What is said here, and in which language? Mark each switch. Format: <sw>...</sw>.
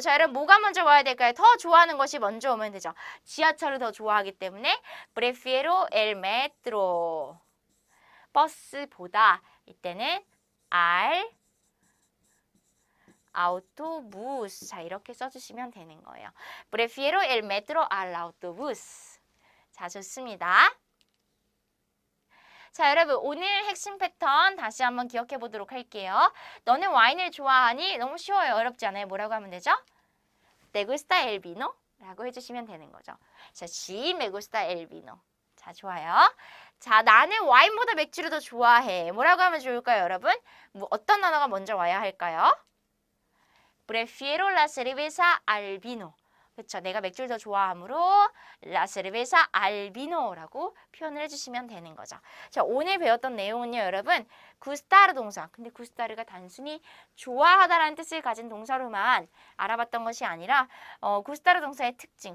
<ko>자, 여러분, 뭐가 먼저 와야 될까요? 더 좋아하는 것이 먼저 오면 되죠. 지하철을 더 좋아하기 때문에 프레피에로 엘 메트로. 버스보다 이때는 알 autobús. 자, 이렇게 써주시면 되는 거예요.</ko> <es>Prefiero el metro al autobús.</es> <ko>자, 좋습니다. 자, 여러분, 오늘 핵심 패턴 다시 한번 기억해 보도록 할게요. 너는 와인을 좋아하니? 너무 쉬워요. 어렵지 않아요. 뭐라고 하면 되죠?</ko> <es>¿Te gusta el vino?</es> <ko>라고 해주시면 되는 거죠. 자,</ko> <es>sí, me gusta el vino.</es> <ko>자, 좋아요. 자, 나는 와인보다 맥주를 더 좋아해. 뭐라고 하면 좋을까요, 여러분? 어떤 단어가 먼저 와야 할까요?</ko> <es>Prefiero la cerveza al vino.</es> <ko>그렇죠. 내가 맥주를 더 좋아하므로</ko> <es>la cerveza al vino</es> <ko>라고 표현을 해주시면 되는 거죠. 자, 오늘 배웠던 내용은요, 여러분. 구스타르 동사. 근데 구스타르가 단순히 좋아하다라는 뜻을 가진 동사로만 알아봤던 것이 아니라 구스타르 동사의 특징.</ko>